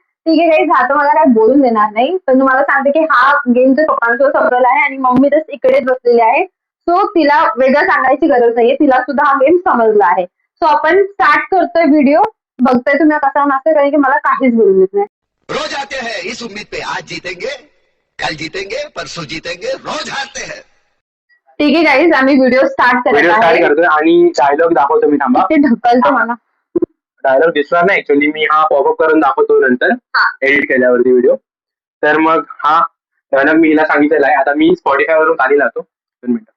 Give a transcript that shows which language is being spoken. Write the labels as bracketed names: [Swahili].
[Marathi] ठीक आहे काही जातो, मला काय बोलून देणार नाही, पण तुम्हाला सांगते की हा गेम जो पप्पांसोबत समजवला आहे आणि मम्मी तर इकडेच बसलेली आहे. सो तिला वेगळं सांगायची गरज नाहीये, तिला सुद्धा हा गेम समजला आहे. सो आपण स्टार्ट करतोय व्हिडिओ. बघतोय तुम्ही कसा नसतोय, कारण की मला काहीच बोलून देत नाही. [Hindi] रोज आते हैं इस उम्मीद पे आज जीतेंगे, कल जीतेंगे, परसों जीतेंगे, रोज हारते हैं. [Marathi] ठीक आहे गाईज, आम्ही व्हिडिओ स्टार्ट करतोय आणि डायलॉग दाखवतो मी. थांबा, ते ढकलतो मला. डायलॉग दिसणार नाही ऍक्च्युअली, मी हा पॉपअप करून दाखवतो नंतर एडिट केल्यावरती व्हिडिओ. तर मग हा डायलॉग मी हिला सांगितलेला आहे. आता मी स्पॉटिफाय वरून खाली लावतो. 2 मिनिटं.